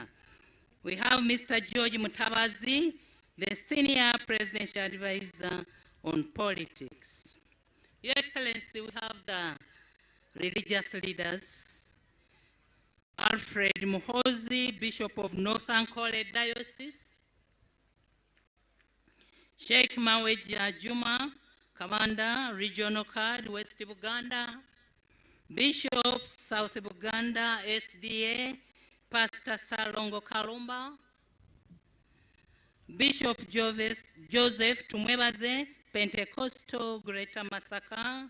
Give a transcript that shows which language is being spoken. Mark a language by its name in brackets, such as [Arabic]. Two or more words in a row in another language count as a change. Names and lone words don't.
[English] We have Mr. George Mutabazi, the Senior Presidential Advisor on Politics. Your Excellency, we have the religious leaders. Alfred Muhozi, Bishop of North Ankole Diocese. Sheikh Maweja Juma, Commander, Regional Card, West Buganda. Bishop, South Buganda, SDA, Pastor Salongo Kalumba. Bishop Joseph Tumwebaze, Pentecostal, Greater Masaka.